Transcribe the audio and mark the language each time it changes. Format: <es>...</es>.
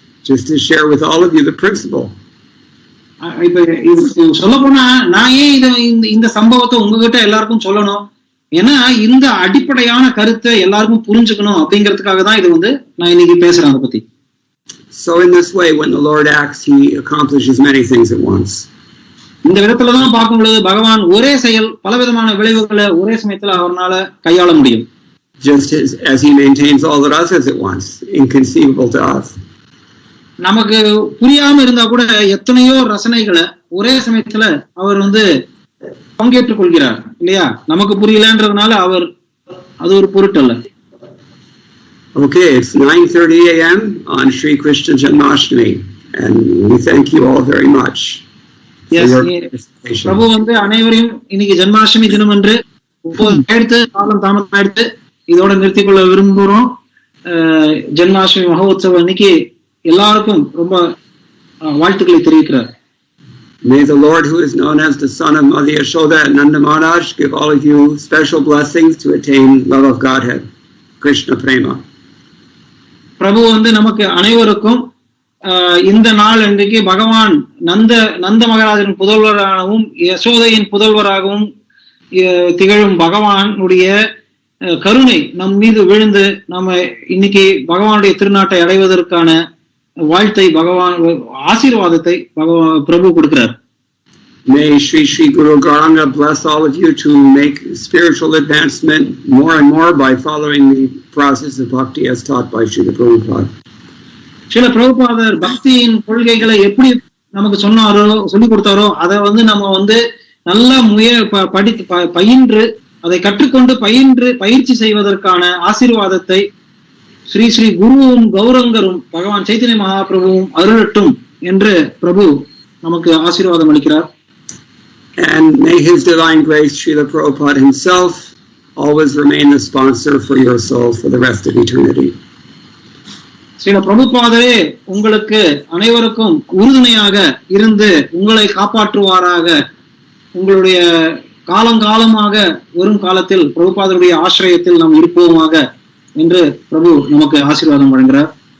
<en>Just to share with all of you the principle.</en> <ta>இப்ப சொல்ல போனா நான் ஏன் இந்த சம்பவத்தை உங்ககிட்ட எல்லாருக்கும் சொல்லணும்? ஏன்னா இந்த அடிப்படையான கருத்தை எல்லாருக்கும் புரிஞ்சுக்கணும் அப்படிங்கிறதுக்காக தான் இது வந்து நான் இன்னைக்கு பேசுறேன் அதை பத்தி.</ta> <en>So in this way, when the Lord acts, he accomplishes many things at once.</en> <ta>இந்த விதத்துலதான் பார்க்கும் பொழுது பகவான் ஒரே செயல் பலவிதமான விளைவுகளை ஒரே சமயத்துல அவரால கையாள முடியும்.</ta> <en>Just as he maintains all that others at once, inconceivable to us.</en> <ta>நமக்கு புரியாம இருந்தா கூட எத்தனையோ ரசனைகளை ஒரே சமயத்துல அவர் வந்து பங்கேற்றுக் கொள்கிறார் இல்லையா? நமக்கு புரியலன்றதுனால அவர் அது ஒரு பொருட்டல்ல.</ta> <en>Okay, it's 9:30 a.m. on Sri Krishna Janmashtami, and we thank you all very much.</en> <ta>Yes, பிரபு வந்து அனைவரையும் இன்னைக்கு ஜன்மாஷ்டமி தினம் என்று எடுத்து காலம் தாமதம் எடுத்து இதோட நிறுத்திக் கொள்ள விரும்புகிறோம். ஜன்மாஷ்டமி மகோத்சவம் இன்னைக்கு எல்லாருக்கும் ரொம்ப வாழ்த்துக்களை தெரிவிக்கிறார்.</ta> <en>May the Lord, who is known as the son of Mother Yashoda and Nanda Maharaj, give all of you special blessings to attain love of Godhead, Krishna Prema.</en> <ta>பிரபு வந்து நமக்கு அனைவருக்கும் இந்த நாள் இன்றைக்கு பகவான் நந்த மகாராஜன் புதல்வராகவும் யசோதையின் புதல்வராகவும் திகழும் பகவானுடைய கருணை நம் மீது விழுந்து நம்ம இன்னைக்கு பகவானுடைய திருநாட்டை அடைவதற்கான வாழ்த்தை பகவான் ஆசீர்வாதத்தை பிரபு கொடுக்கிறார்.</ta> <en>May Sri Sri Guru Gauranga bless all of you to make spiritual advancement more and more by following the process of bhakti as taught by Srila Prabhupada.</en> <ta>Srila பிரபுபாதர் பக்தியின் கொள்கைகளை எப்படி நமக்கு சொன்னாரோ சொல்லிக் கொடுத்தாரோ அதை வந்து நம்ம வந்து நல்ல பயின்று அதை கற்றுக்கொண்டு பயிற்சி செய்வதற்கான ஆசீர்வாதத்தை ஸ்ரீ ஸ்ரீ குருவும் கௌரங்கரும் பகவான் சைத்தன்ய மகாபிரபுவும் அருளட்டும் என்று பிரபு நமக்கு ஆசீர்வாதம் அளிக்கிறார்.</ta> <en>And may His Divine Grace, Srila Prabhupada himself, always remain the sponsor for your soul for the rest of eternity.</en> <ta>Srila பிரபுபாதரே உங்களுக்கு அனைவருக்கும் உறுதுணையாக இருந்து உங்களை காப்பாற்றுவாராக. உங்களுடைய காலங்காலமாக வரும் காலத்தில் பிரபுபாதருடைய ஆசிரியத்தில் நாம் இருப்போமாக என்று பிரபு நமக்கு ஆசீர்வாதம் வழங்குகிறார்.</ta>